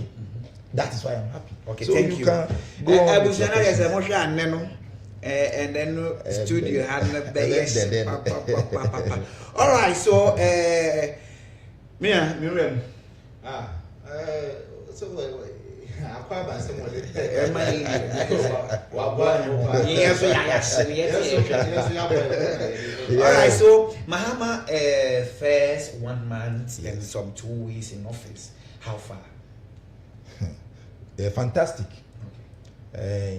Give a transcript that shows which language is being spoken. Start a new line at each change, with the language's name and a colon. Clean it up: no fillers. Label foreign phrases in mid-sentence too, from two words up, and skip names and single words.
English: That is why I'm happy. Okay, so thank you. Can go on with your question. And then studio had the all right, so Miriam.
Akan: So akwaba se mo le
English: all right, so Mahama first 1 month and some 2 weeks in office. How far? Fantastic. Okay.